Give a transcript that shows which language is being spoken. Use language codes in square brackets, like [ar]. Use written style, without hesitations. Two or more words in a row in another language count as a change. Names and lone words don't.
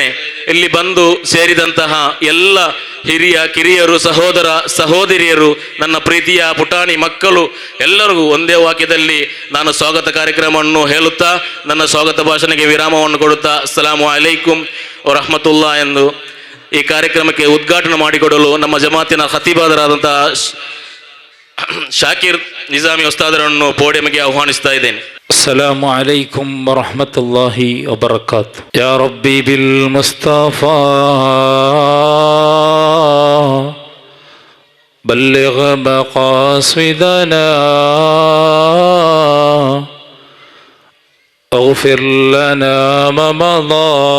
[kn] ಇಲ್ಲಿ ಬಂದು ಸೇರಿದಂತಹ ಎಲ್ಲ ಹಿರಿಯ ಕಿರಿಯರು ಸಹೋದರ ಸಹೋದರಿಯರು ನನ್ನ ಪ್ರೀತಿಯ ಪುಟಾಣಿ ಮಕ್ಕಳು ಎಲ್ಲರಿಗೂ ಒಂದೇ ವಾಕ್ಯದಲ್ಲಿ ನಾನು ಸ್ವಾಗತ ಕಾರ್ಯಕ್ರಮವನ್ನು ಹೇಳುತ್ತಾ ನನ್ನ ಸ್ವಾಗತ ಭಾಷಣಕ್ಕೆ ವಿರಾಮವನ್ನು ಕೊಡುತ್ತಾ [ar] السلام عليكم ورحمة الله [kn] ಎಂದು ಈ ಕಾರ್ಯಕ್ರಮಕ್ಕೆ ಉದ್ಘಾಟನೆ ಮಾಡಿಕೊಡಲು ನಮ್ಮ ಜಮಾತಿನ ಖತೀಬಾದರಾದಂತಹ ಶಾಕಿರ್ ನಿಜಾಮಿ ಉಸ್ತಾದರನ್ನು ಪೋಡಿಯಂಗೆ ಆಹ್ವಾನಿಸ್ತಾ ಇದ್ದೇನೆ. [ar] السلام عليكم ورحمة الله وبركاته. يا ربي بالمصطفى بلغ مقاصدنا اغفر لنا ما مضى